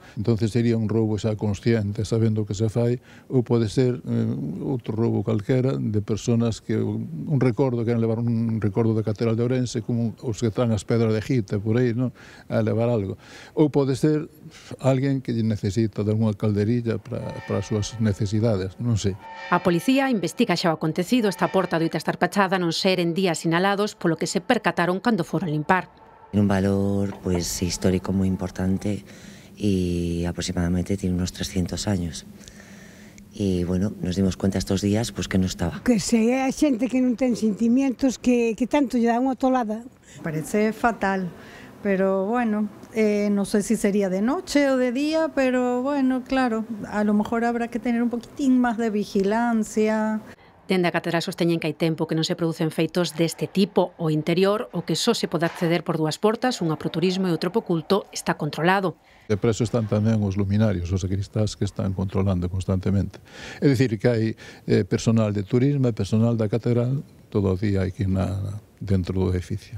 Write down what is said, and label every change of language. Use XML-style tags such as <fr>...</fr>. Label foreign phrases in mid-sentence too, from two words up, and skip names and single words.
<gl>Entón sería un roubo xa consciente, sabendo o que se fai, ou pode ser outro roubo calquera de personas que un recordo, queren levar un recordo da Catedral de Ourense, como os que traen as pedras de Gita por aí, non? A levar algo. Ou pode ser alguén que necesita de unha calderilla para as súas necesidades, non sei. A policía investiga xa o acontecido. Esta porta doita estar pechada non ser en días sinalados, polo que se percataron cando foron limpar.</gl> <es>Tiene un valor histórico muy importante y aproximadamente tiene unos 300 años. Y bueno, nos dimos cuenta estos días pues que no estaba.</es> <gl>Que se é a xente que non ten sentimientos que tanto lle dá unha tolada.</gl> <es>Parece fatal, pero bueno, no sé si sería de noche o de día, pero bueno, claro, a lo mejor habrá que tener un poquitín más de vigilancia.</es> <gl>Dende a Catedral sosteñen que hai tempo que non se producen feitos deste tipo. O interior, o que só se pode acceder por dúas portas, unha pro turismo e outro pro culto, está controlado. De preso están tamén os luminarios, os sacristás que están controlando constantemente. É dicir, que hai personal de turismo e personal da catedral todo o día aquí dentro do edificio.</gl>